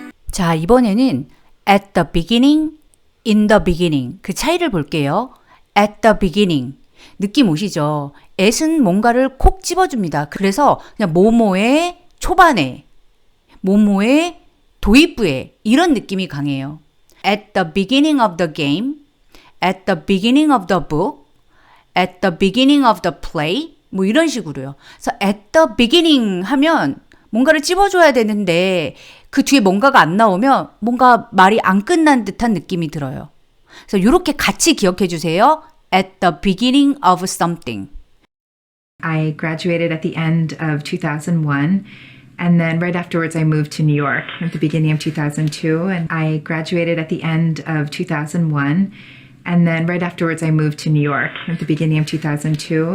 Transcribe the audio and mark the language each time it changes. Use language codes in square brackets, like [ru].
[ko] 자, 이번에는 [en] at the beginning, in the beginning [ko] 그 차이를 볼게요. [en] at the beginning [ko] 느낌 오시죠? at은 뭔가를 콕 집어줍니다. 그래서 그냥 뭐뭐의 초반에, 뭐뭐의 도입부에 이런 느낌이 강해요. [en] At the beginning of the game, at the beginning of the book, at the beginning of the play [ko] 뭐 이런 식으로요. 그래서 [en] at the beginning [ko] 하면 뭔가를 찝어줘야 되는데 그 뒤에 뭔가가 안 나오면 뭔가 말이 안 끝난 듯한 느낌이 들어요. 그래서 이렇게 같이 기억해 주세요. [en] At the beginning of something. I graduated at the end of 2001. And then right afterwards, I moved to New York at the beginning of 2002. And I graduated at the end of 2001. And then right afterwards, I moved to New York at the beginning of 2002.